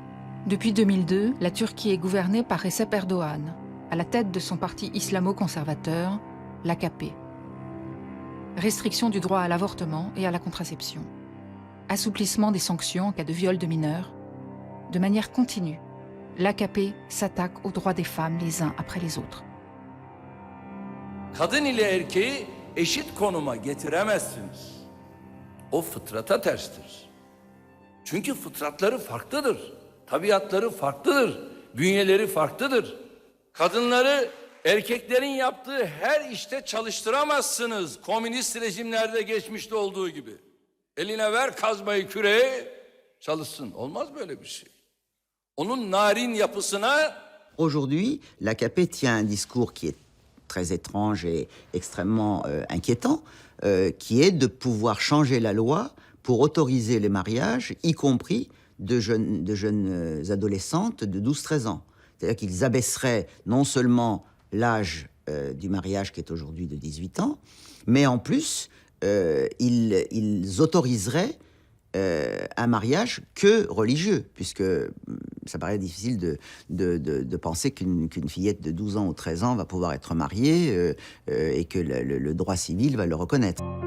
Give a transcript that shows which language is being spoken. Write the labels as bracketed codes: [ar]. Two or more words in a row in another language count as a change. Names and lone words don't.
[fr] Depuis 2002, la Turquie est gouvernée par Recep Erdogan, à la tête de son parti islamo-conservateur, l'AKP. Restriction du droit à l'avortement et à la contraception. Assouplissement des sanctions en cas de viol de mineurs. De manière continue, l'AKP s'attaque aux droits des femmes les uns après les autres. [tr] Kadın ile erkeği eşit konuma getiremezsiniz. O fıtrata terstir. Çünkü fıtratları farklıdır. Tabiatları farklıdır. Bünyeleri farklıdır. Kadınları erkeklerin yaptığı her işte çalıştıramazsınız. Komünist rejimlerde geçmişte olduğu gibi. Eline ver kazmayı, küreği, çalışsın. Olmaz böyle bir şey. Onun narin yapısına... [fr] Aujourd'hui, l'AKP tient un discours qui est très étrange et extrêmement inquiétant, qui est de pouvoir changer la loi pour autoriser les mariages, y compris de jeunes adolescentes de 12-13 ans. C'est-à-dire qu'ils abaisseraient non seulement l'âge du mariage qui est aujourd'hui de 18 ans, mais en plus, ils autoriseraient un mariage que religieux, puisque ça paraît difficile de penser qu'une fillette de 12 ans ou 13 ans va pouvoir être mariée et que le droit civil va le reconnaître.